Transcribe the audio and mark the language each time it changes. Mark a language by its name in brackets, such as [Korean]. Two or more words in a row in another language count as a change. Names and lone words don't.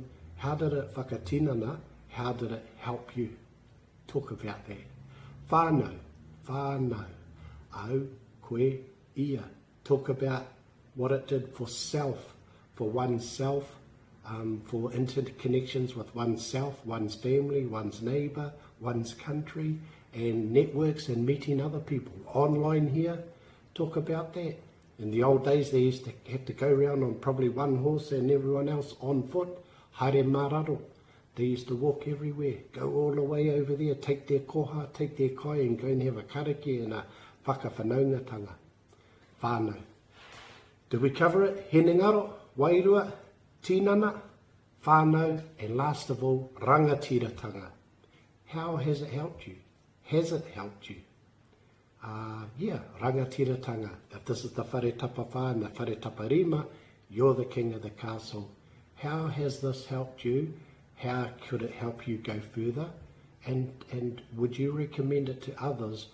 [English] How did it whakatinana? How did it help you? Talk about that. [Māori] Whānau, au, koe, ia. [English] Talk about what it did for self, for oneself, for interconnections with oneself, one's family, one's neighbour, one's country, and networks and meeting other people. Online here, talk about that. In the old days, they used to have to go around on probably one horse and everyone else on foot, [Māori] haere mararo. [English] They used to walk everywhere, go all the way over there, take their KOHA, take their kai and go and have a karakia and a whakawhanaungatanga. Whānau. Did we cover it? [Māori] Hinengaro, wairua, tinana, whānau, [English] and last of all, rangatiratanga. How has it helped you? Has it helped you? Yeah, rangatiratanga. If this is the [Māori] whare tapawha [English] and the [Māori] whare taparima, [English] you're the king of the castle. How has this helped you? How could it help you go further? and would you recommend it to others?